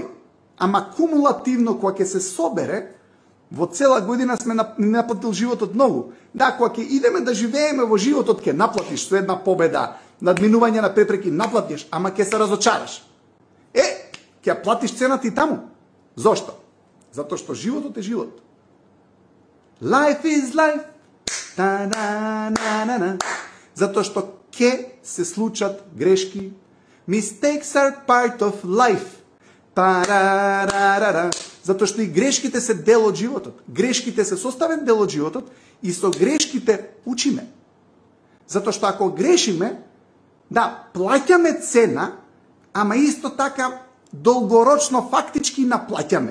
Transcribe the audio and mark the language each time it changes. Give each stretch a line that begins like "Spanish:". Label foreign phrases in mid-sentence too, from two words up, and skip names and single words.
Macedonian: Ама кумулативно, кога ќе се собере, во цела година сме наплатил животот многу. Да, кога ќе идеме да живееме во животот, ќе наплатиш со една победа, надминување на препреки, наплатиш, ама ќе се разочараш. Ќе платиш цената и таму. Зошто? Затоа што животот е живот.
English: Life is life. Та-на-на-на-на.
Macedonian: Затоа што ќе се случат грешки.
English: Mistakes are part of life. Парарарара.
Macedonian: Затоа што и грешките се дел од животот. Грешките се составен дел од животот и со грешките учиме. Затоа што ако грешиме, да, плаќаме цена, ама исто така долгорочно фактички наплаќаме.